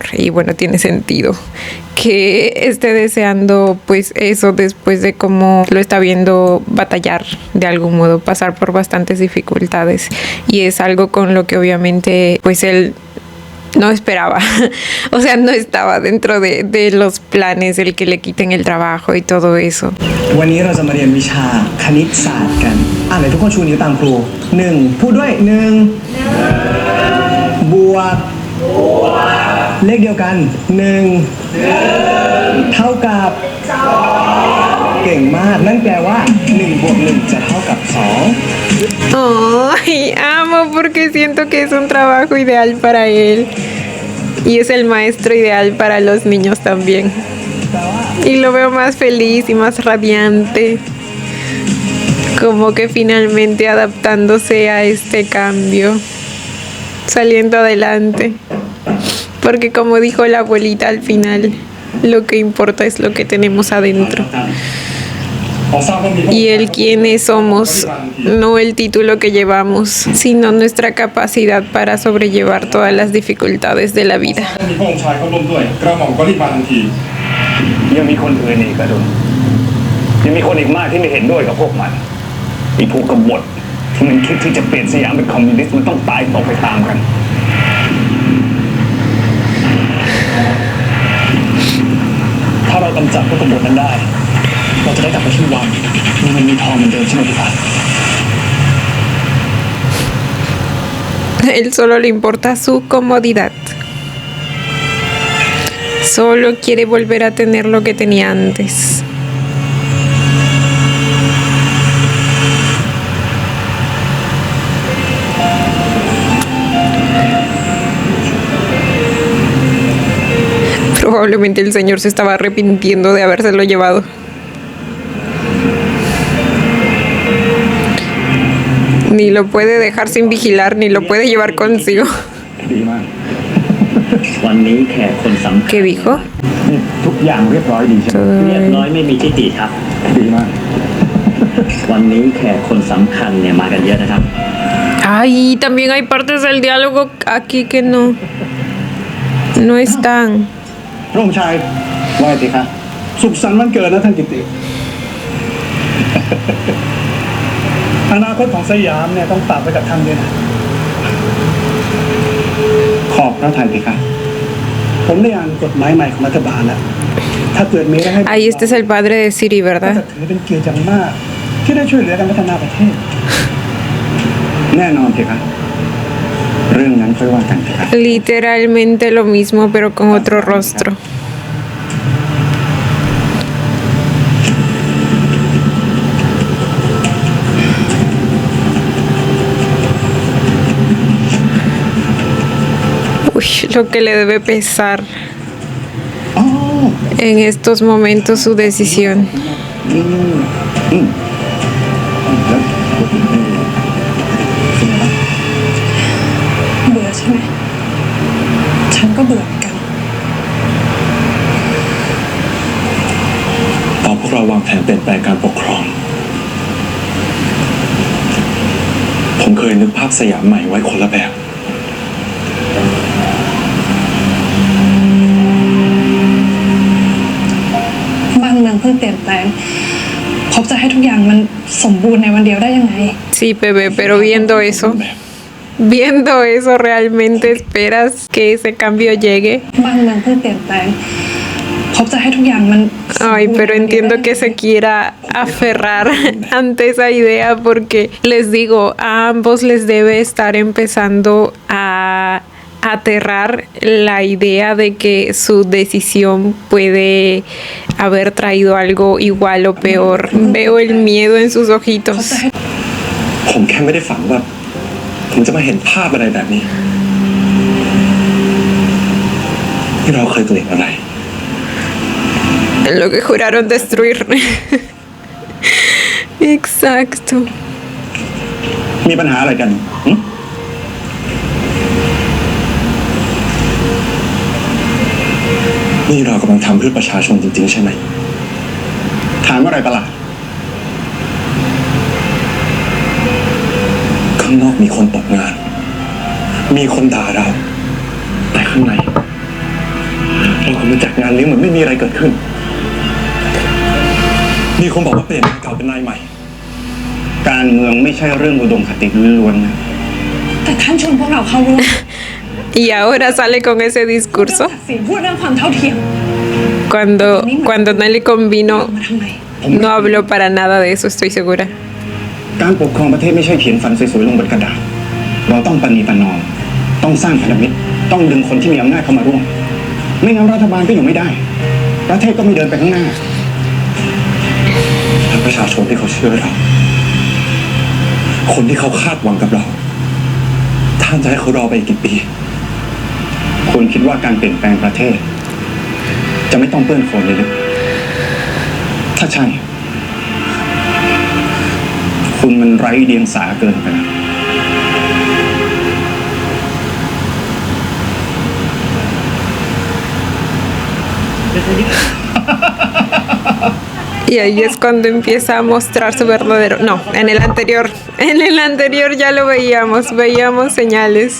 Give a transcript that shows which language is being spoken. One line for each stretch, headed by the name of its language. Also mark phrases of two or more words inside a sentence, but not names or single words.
Spanish: Y bueno, tiene sentido que esté deseando pues eso después de cómo lo está viendo batallar de algún modo, pasar por bastantes dificultades. Y es algo con lo que obviamente pues él no esperaba. O sea, no estaba dentro de los planes el que le quiten el trabajo y todo eso.
Thai: วันนี้เราจะมาเรียนวิชาคณิตศาสตร์กันไหนทุกคนชูนิ้วตามครูหนึ่งพูดด้วยหนึ่งบวกเลขเดียวกันหนึ่งเท่ากับเก่งมากนั่นแปลว่า1 บวก 1จะเท่ากับ2
Spanish: Ay, amo porque siento que es un trabajo ideal para él. Y es el maestro ideal para los niños también. Y lo veo más feliz y más radiante. Como que finalmente adaptándose a este cambio. Saliendo adelante. Porque como dijo la abuelita al final, lo que importa es lo que tenemos adentro. Y el quiénes somos, no el título que llevamos, sino nuestra capacidad para sobrellevar todas las dificultades de la vida.
Thai: มีพระองค์ชายเข้าร่วมด้วยกระหม่อมก็รีบมาทันทียังมีคนอื่นอีกอะดุลยังมีคนอีกมากที่ไม่เห็นด้วยกับพวกมันไอ้พวกกบฏที่มันคิดที่จะเปลี่ยนสยามเป็นคอมมิวนิสต์มันต้องตายตกไปตามกันถ้าเรากำจัดพวกกบฏนั้นได้เราจะได้กลับไปที่วังมีเงินมีทองเหมือนเดิมใช่ไหมพี่ฟ้า
Spanish: Él solo le importa su comodidad. Solo quiere volver a tener lo que tenía antes. Probablemente el señor se estaba arrepintiendo de habérselo llevado. Ni lo puede dejar sin vigilar, ni lo puede llevar consigo.
Thai: ดีมาก วันนี้แขกคนสำคัญ
Spanish: ¿Qué dijo?
Thai: นี่ทุกอย่างเรียบร้อยดีใช่ไหม เรียบร้อยไม่มีทิฏฐิครับ ดีมาก วันนี้แขกคนสำคัญเนี่ยมากันเยอะนะครับ
Spanish: Ay, también hay partes del diálogo aquí que no están.
Thai: พระองค์ชายว่าสิคะสุขสันต์วันเกิดนะท่านกิติ อนาคตของสยามเนี่ยต้องฝากไว้กับท่านด้วยนะขอบพระทัยสิคะผมได้อ่านกฎหมายใหม่ของรัฐบาลแล้วถ้าเกิดมีอะไรให้
Spanish: Ahí este es el padre de Siri,
Thai: ก็
Spanish: ¿verdad?
Thai: จะถือเป็นเกียรติอย่างมาก ที่ได้ช่วยเหลือกันพัฒนาประเทศ แน่นอนสิครับเรื่องนั้นค่อยว่ากันสิครับ
Spanish: Literalmente lo mismo, pero con otro rostro. Uy, lo que le debe pesar en estos momentos su decisión.
Thai: เบื่อใช่ไหมฉันก็เบื่อเหมือนกัน ตอนพวกเราวางแผนเปลี่ยนแปลงการปกครอง ผมเคยนึกภาพสยามใหม่ไว้คนละแบบ บ้านเมืองเพิ่งเปลี่ยนแปลงพบจะให้ทุกอย่างมันสมบูรณ์ในวันเดียวได้ยังไง
Spanish: Sí, Pepe, pero viendo eso, ¿realmente esperas que ese cambio llegue?
Thai: บ้านเมืองเพิ่งเปลี่ยนแปลงพบจะให้ทุกอย่างมันสมบูรณ์
Spanish: Ay, pero entiendo que se quiera aferrar ante esa idea porque les digo, a ambos les debe estar empezando a aterrar la idea de que su decisión puede haber traído algo igual o peor. Veo el miedo en sus
Thai: พบ
Spanish: ojitos.
Thai: จะให้ ผมแค่ไม่ได้ฝันว่า ผมจะมาเห็นภาพอะไรแบบนี้ ที่เราเคยเกลียดอะไร
Spanish: Lo que juraron destruir. Exacto.
Thai: มีปัญหาอะไรกันหึนี่เรากำลังทำเพื่อประชาชนจริงๆใช่ไหม ถามอะไรประหลาดข้างนอกมีคนตกงาน มีคนด่าเรา แต่ข้างในเรากำลังจัดงานเลี้ยงเหมือนไม่มีอะไรเกิดขึ้น มีคนบอกว่าเปลี่ยนนายเก่าเป็นนายใหม่ การเมืองไม่ใช่เรื่องอุดมคติล้วนๆนะ แต่ท่านชวนพวกเราเข้าร่วม
Spanish: Y ahora sale con ese
Thai: พูดเรื่อง
Spanish: discurso.
Thai: ศักดิ์ศรีพูดเรื่องความเท่าเทียม
Spanish: Cuando Nelly convino,
Thai: มาทำไม
Spanish: no habló para nada de eso, estoy segura.
Thai: การปกครองประเทศไม่ใช่เขียนฝันสวยๆลงบนกระดาษ เราต้องประนีประนอม ต้องสร้างพันธมิตรต้องดึงคนที่มีอำนาจเข้ามาร่วมไม่งั้นรัฐบาลก็อยู่ไม่ได้ประเทศก็ไม่เดินไปข้างหน้า และประชาชนที่เขาเชื่อเราคนที่เขาคาดหวังกับเราท่านจะให้เขารอไปอีกกี่ปี คุณคิดว่าการเปลี่ยนแปลงประเทศ จะไม่ต้องเปื้อนโคลนเลยหรือถ้าใช่ คุณมันไร้เดียงสาเกินไปแล้ว
Spanish: Y ahí es cuando empieza a mostrar su verdadero... No, en el anterior ya lo veíamos señales.